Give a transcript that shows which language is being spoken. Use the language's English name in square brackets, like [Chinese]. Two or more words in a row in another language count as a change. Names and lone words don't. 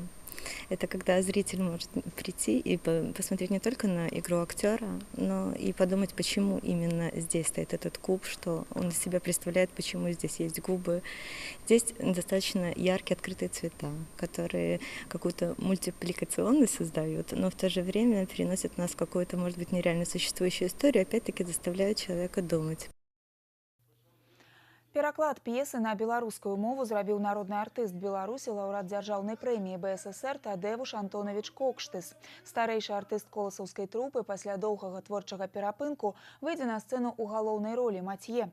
[Russian] Это когда зритель может прийти и посмотреть не только на игру актера, но и подумать, почему именно здесь стоит этот куб, что он из себя представляет, почему здесь есть губы. Здесь достаточно яркие открытые цвета, которые какую-то мультипликационность создают, но в то же время переносят нас в какую-то, может быть, нереально существующую историю, опять-таки заставляют человека думать. [Belarusian] Пераклад п'есы на беларускую мову зрабіў народны артыст Беларусі, лаўрэат дзяржаўнай прэміі БССР Тадеуш Антонович Кокштыс. Старэйшы артыст коласаўскай трупы пасля доўгага творчага перапынку выйдзе на сцэну ў галоўнай ролі Мацье.